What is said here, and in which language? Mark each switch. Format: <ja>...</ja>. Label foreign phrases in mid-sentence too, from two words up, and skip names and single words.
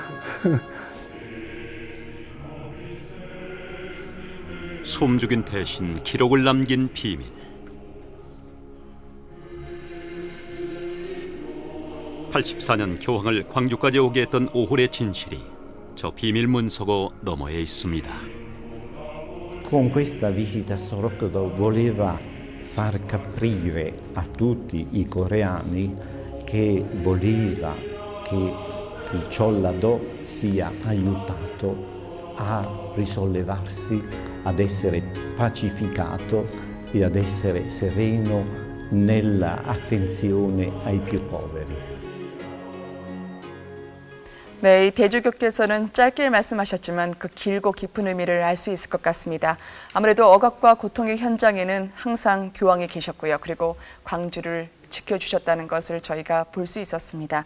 <ko>숨죽인 대신 기록을 남긴 비밀. (84년) 교황을 광주까지 오게 했던 오홀의 진실이 저 비밀 문서고 너머에 있습니다.</ko> <it>Con questa visita Sorocodo voleva far capire a tutti i coreani che voleva che il Ciollado sia aiutato a risollevarsi, ad essere pacificato e ad essere sereno nella attenzione ai più poveri.</it> <ko>네, 이 대주교께서는 짧게 말씀하셨지만 그 길고 깊은 의미를 알 수 있을 것 같습니다. 아무래도 억압과 고통의 현장에는 항상 교황이 계셨고요. 그리고 광주를 지켜주셨다는 것을 저희가 볼 수 있었습니다.</ko>